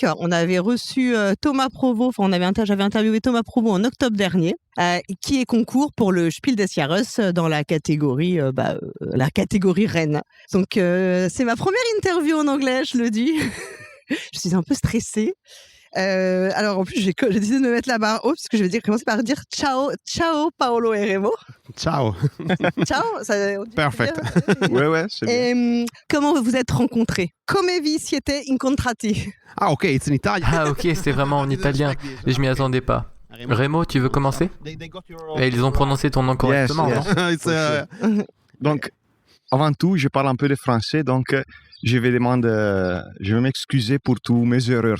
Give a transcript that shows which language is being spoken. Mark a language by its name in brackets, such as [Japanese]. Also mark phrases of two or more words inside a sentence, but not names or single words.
[French] On avait reçu Thomas Provost, j'avais interviewé Thomas Provost en octobre dernier, qui est concours pour le Spiel des Jahres dans la catégorie reine. Donc, c'est ma première interview en anglais, je le dis. Je suis un peu stressée. Alors en plus j'ai décidé de me mettre la barre haute parce que je vais commencer par dire ciao Paolo et Remo. [Italian] Ciao. Ciao. [English] Perfect. [French] Ouais, c'est bien. Comment vous vous êtes rencontrés? [Italian] Come vi siete incontrati? [English] Ah ok, it's in Italian. [French] Ah ok, c'est vraiment en italien. Et je m'y attendais pas. Remo, tu veux commencer? Et ils ont prononcé ton nom correctement, [English] yes. [French] non? Donc, avant tout, je parle un peu de français, donc je vais m'excuser pour tous mes erreurs.